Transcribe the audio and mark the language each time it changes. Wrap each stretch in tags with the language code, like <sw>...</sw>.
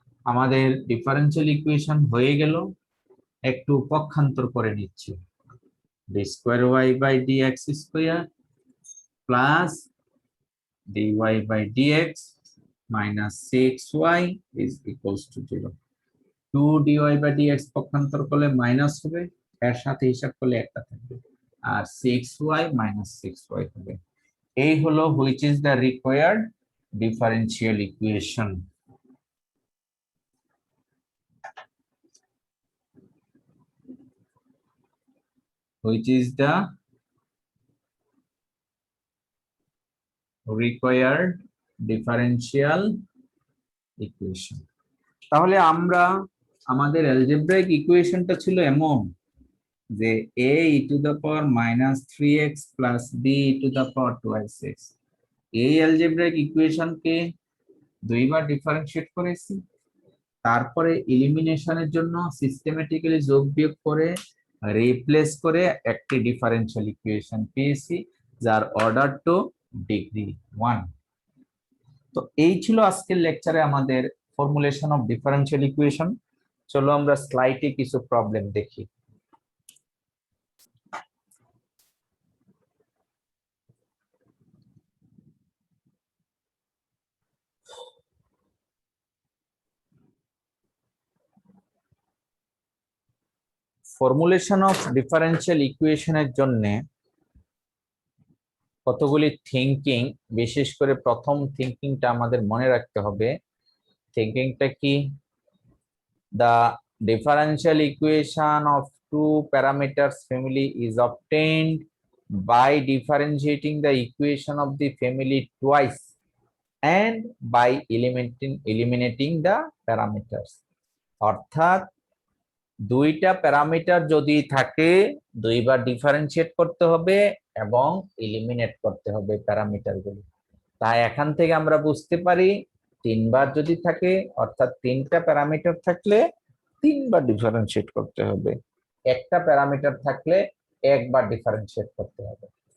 <bn>আমাদের differential equation হয়ে গেল, একটু পক্ষান্তর করে নিচ্ছি, d square y by dx square plus dy by dx minus 6y</bn> <en>is equals to 0।</en> <bn>2 dy by dx পক্ষান্তর করলে মাইনাস হবে, এর সাথে হিসাব করলে একটা থাকবে, আর 6y মাইনাস 6y হবে। এই হলো</bn> <en>which is the required differential equation। Which is the required differential equation।</en> <bn>তাহলে আমরা আমাদের অ্যালজেব্রাইক ইকুয়েশনটা ছিল এমন যে</bn> <en>a e to the power minus 3x plus b e to the power 2i6,</en> <bn>এই অ্যালজেব্রাইক ইকুয়েশনকে দুইবার ডিফারেন্সিয়েট করেছি, তারপরে এলিমিনেশনের জন্য সিস্টেমেটিক্যালি যোগ বিয়োগ করে রিপ্লেস করে একটি ডিফারেন্সিয়াল ইকুয়েশন পেয়েছি যার অর্ডার টু ডিগ্রি 1। তো এই ছিল আজকের লেকচারে আমাদের ফর্মুলেশন অফ ডিফারেন্সিয়াল ইকুয়েশন। চলো আমরা স্লাইডে কিছু প্রবলেম দেখি। ফর্মুলেশন অফ ডিফারেন্সিয়াল ইকুয়েশনের জন্য কতগুলি থিঙ্কিং, বিশেষ করে প্রথম থিঙ্কিংটা আমাদের মনে রাখতে হবে। থিঙ্কিংটা কি?</bn> <en>The differential equation of two parameters family is obtained by differentiating the equation of the family twice and by eliminating the parameters।</en> <bn>অর্থাৎ দুইটা প্যারামিটার যদি থাকে দুইবার ডিফারেন্সিয়েট করতে হবে এবং এলিমিনেট করতে হবে প্যারামিটারগুলো। তাই এখান থেকে আমরা বুঝতে পারি তিনবার যদি থাকে, অর্থাৎ তিনটা প্যারামিটার থাকলে তিনবার ডিফারেন্সিয়েট করতে হবে, একটা প্যারামিটার থাকলে একবার ডিফারেন্সিয়েট করতে হবে।</bn>